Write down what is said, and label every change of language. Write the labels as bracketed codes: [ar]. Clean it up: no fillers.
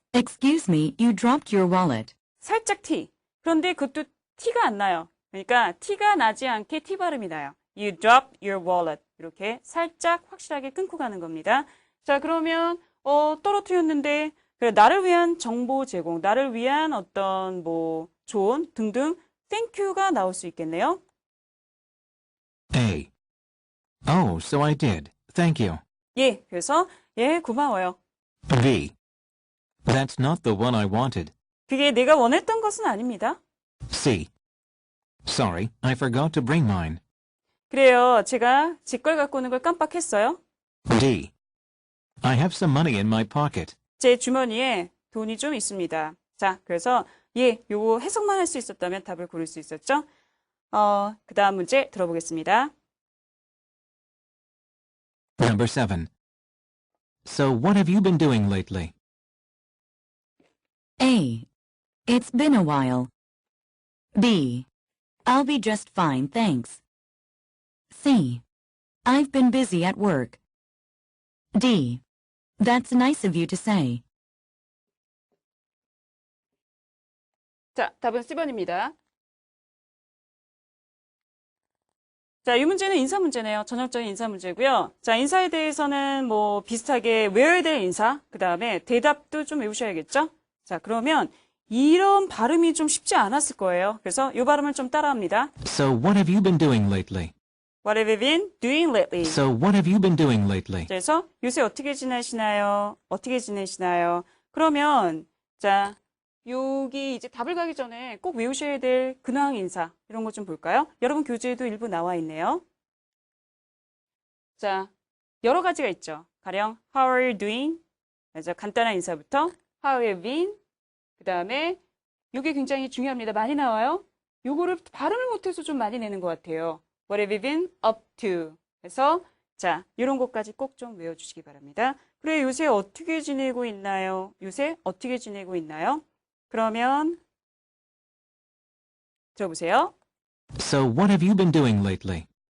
[en] Excuse me, you dropped your wallet. [ko] 살짝 T. 그런데 그것도 T가 안 나요. 그러니까 T가 나지 않게 T 발음이 나요. [en] You dropped your wallet. [ko] 이렇게 살짝 확실하게 끊고 가는 겁니다. 자, 그러면 떨어뜨렸는데 그래, 나를 위한 정보 제공, 나를 위한 어떤 뭐 조언 등등 [en] thank you [ko] 가 나올 수 있겠네요. [en] A. Oh, so I did. Thank you. [ko] 예, 그래서 예, 고마워요. [en] B. That's not the one I wanted. [ko] 그게 내가 원했던 것은 아닙니다. [en] C. Sorry, I forgot to bring mine. [ko] 그래요. 제가 제 걸 갖고 오는 걸 깜빡했어요. [en] D. I have some money in my pocket. [ko] 제 주머니에 돈이 좀 있습니다. 자, 그래서 예, 요거 해석만 할 수 있었다면 답을 고를 수 있었죠. 그 다음 문제 들어보겠습니다. [en] Number 7. So what have you been doing lately? A. It's been a while. B. I'll be just fine, thanks. C. I've been busy at work. D. That's nice of you to say. [ko] 자, 답은 C번입니다. 자, 이 문제는 인사 문제네요. 전형적인 인사 문제고요. 자, 인사에 대해서는 뭐 비슷하게 외워야 될 인사, 그 다음에 대답도 좀 외우셔야겠죠? 자, 그러면 이런 발음이 좀 쉽지 않았을 거예요. 그래서 이 발음을 좀 따라합니다. [en] So what have you been doing lately? What have you been doing lately? So what have you been doing lately? [ko] 그래서 요새 어떻게 지내시나요? 어떻게 지내시나요? 그러면 자, 여기 이제 답을 가기 전에 꼭 외우셔야 될 근황 인사 이런 거 좀 볼까요? 여러분 교재에도 일부 나와 있네요. 자, 여러 가지가 있죠. [en] 가령 How are you doing? [ko] 그래서 간단한 인사부터 [en] How have you been? [ko] 그 다음에 이게 굉장히 중요합니다. 많이 나와요. 요거를 발음을 못해서 좀 많이 내는 것 같아요. [en] What have you been up to? [ko] 그래서 자, 이런 것까지 꼭 좀 외워주시기 바랍니다. 그래, 요새 어떻게 지내고 있나요? 요새 어떻게 지내고 있나요? 그러면 들어보세요. [en] So what have you been doing lately?